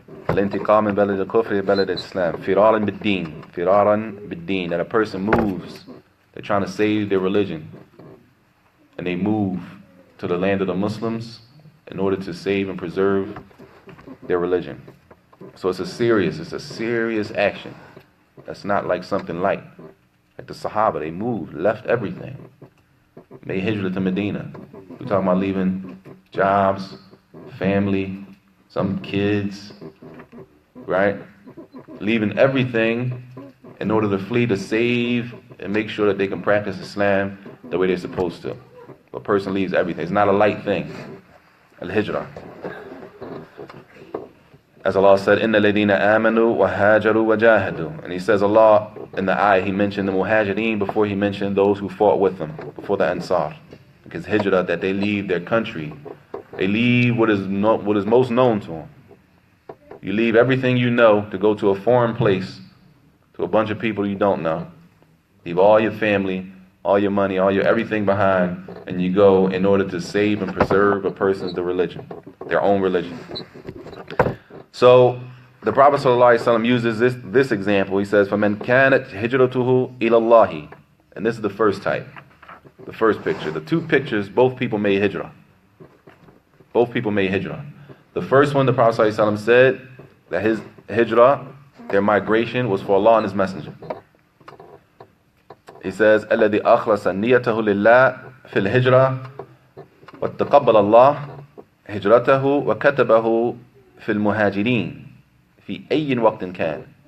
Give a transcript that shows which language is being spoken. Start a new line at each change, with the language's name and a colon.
Arabic: الانتقام من بلد الكفر إلى بلد الإسلام. فرارا بالدين. فرارا بالدين.
English: That a person moves. They're trying to save their religion. And they move to the land of the Muslims in order to save and preserve their religion. So it's a serious action. That's not like something light. Like the Sahaba, they moved, left everything. Made hijrah to Medina. We're talking about leaving jobs, family, some kids, right? Leaving everything in order to flee, to save and make sure that they can practice Islam the way they're supposed to. A person leaves everything. It's not a light thing. Al-hijrah. As Allah said,
Arabic: إِنَّ الَّذِينَ آمَنُوا وَهَاجَرُوا وَجَاهَدُوا.
English: And He says, Allah, in the ayah, He mentioned the muhajirin before He mentioned those who fought with them, before the ansar. Because hijrah, that they leave their country. They leave what is most known to them. You leave everything you know to go to a foreign place, to a bunch of people you don't know. Leave all your family, all your money, all your everything behind, and you go in order to save and preserve a person's religion, their own religion. So the Prophet ﷺ uses this example. He says,
Arabic: فَمَنْ كَانَتْ هِجْرَتُهُ إِلَى اللَّهِ.
English: And this is the first type, the first picture. The two pictures, both people made hijrah. Both people made hijrah. The first one, the Prophet ﷺ said that his hijrah, their migration, was for Allah and His Messenger. He says,
Arabic: الَّذِي أَخْلَصَ نِيَّتَهُ لِلَّهِ فِي الْهِجْرَةِ وَاتَّقَبَّلَ اللَّهِ هِجْرَتَهُ وَكَتَبَهُ في المهاجرين في أي وقت كان.